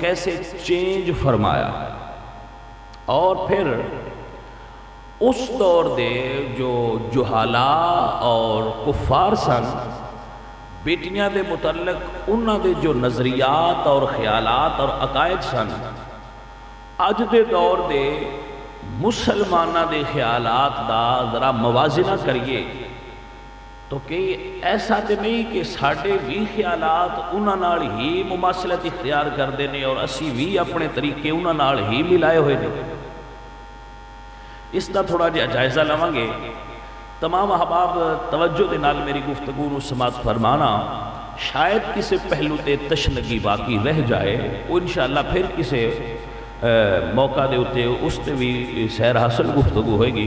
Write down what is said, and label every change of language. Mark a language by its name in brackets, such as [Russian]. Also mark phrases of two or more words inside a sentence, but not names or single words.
[Punjabi] کیسے چینج فرمایا، اور پھر اس دور دے جو جہالاء اور کفار سن بیٹیاں دے متعلق انہاں دے جو نظریات اور خیالات اور عقائد سن، اج دے دور دے مسلمانہ دے خیالات دا ذرا موازنہ کریے تو کہ ایسا تے نہیں کہ ساڑھے بھی خیالات انہاں نال ہی مماثلت اختیار کر دینے اور اسی بھی اپنے طریقے انہاں نال ہی ملائے ہوئے نے۔ اس دا تھوڑا جہا جائزہ لواں گے۔ تمام احباب توجہ دے نال میری گفتگو نو سماعت فرمانا، شاید کسی پہلو تے تشنگی باقی رہ جائے، وہ انشاءاللہ پھر کسی موقع دے ہوتے اس تے بھی سیر حاصل گفتگو ہوئے گی۔